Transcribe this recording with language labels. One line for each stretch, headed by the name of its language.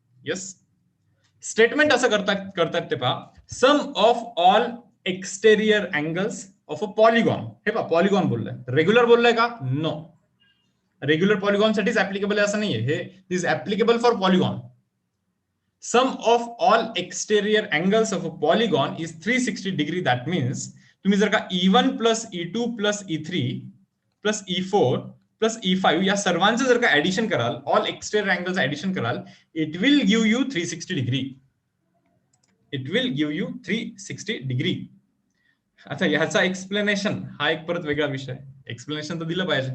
Marathi: Yes, statement असं करतात ते पहा.
English: Sum of all exterior angles of a polygon.
Marathi: हे पहा, पॉलिगॉन बोललाय, रेग्युलर बोललाय का? नो, रेग्युलर पॉलिगॉन साठीच ऍप्लिकेबल आहे असं नाहीये.
English: हे is applicable for polygon. Sum of all exterior angles of a polygon is 360 degree. That means
Marathi: तुम्ही जर का E1 plus E2 plus E3 plus E4 plus E5 या सर्वांचं जर का ऍडिशन कराल, ऑल एक्सटेरियर अँगल्स ऍडिशन कराल,
English: It will give you 360 degree. It will give you 360 degree.
Marathi: आता ह्याचा एक्सप्लेनेशन हा एक परत वेगळा विषय. एक्सप्लेनेशन तर दिलं पाहिजे.